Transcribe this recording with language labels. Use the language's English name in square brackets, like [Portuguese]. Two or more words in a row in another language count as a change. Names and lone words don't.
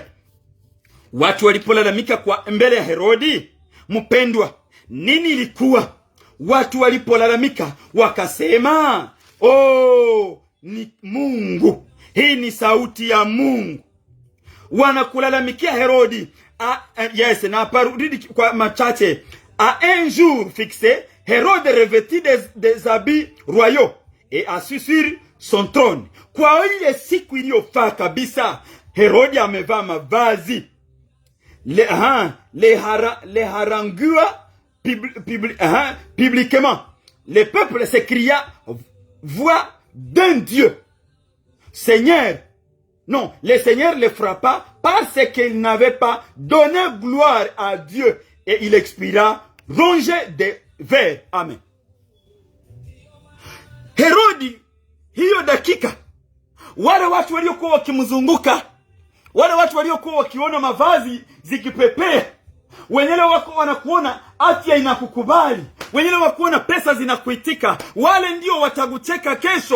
[Swahili] Watu walipolalamika kwa mbele ya Herodi, mpendwa, nini ilikuwa? Watu walipolalamika wakasema, ni Mungu. Hii ni sauti ya Mungu. Wanakulalamikia Herodi. Yes, na parudi kwa machache. [French] Un jour fixé, Hérode revêtit des habits royaux et assis sur son trône. [Swahili] Kwa ile siku iliyofaa kabisa, Herodi amevaa mavazi. [French] Les harangua publiquement. Le peuple s'écria, voix d'un Dieu. Le Seigneur le frappa parce qu'il n'avait pas donné gloire à Dieu, et il expira rongé de vers. Amen. [Swahili] Herodi, hiyo dakika, wale watu waliokuwa wakimzunguka, wale watu waliokuwa wakiona mavazi zikipepea, wenyewe wako wanakuona afya inakukubali, wenyewe wakuona pesa zinakuitika, wale ndio watakucheka kesho.